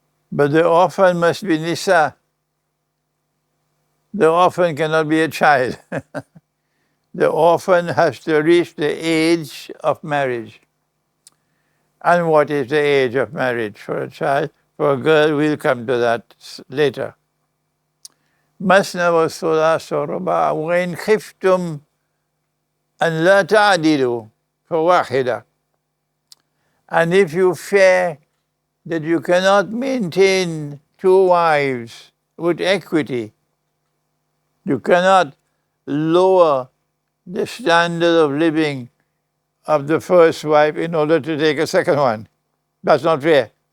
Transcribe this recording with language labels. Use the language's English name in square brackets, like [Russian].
[English] But the orphan must be Nisa. The orphan cannot be a child. The orphan has to reach the age of marriage. And what is the age of marriage for a child? For a girl, we'll come to that later. [Arabic] مثنى وثلاث ورباع وإن خفتم أن لا تعدلوا فواحدة. [English] And if you fear that you cannot maintain two wives with equity, you cannot lower the standard of living of the first wife in order to take a second one. That's not fair.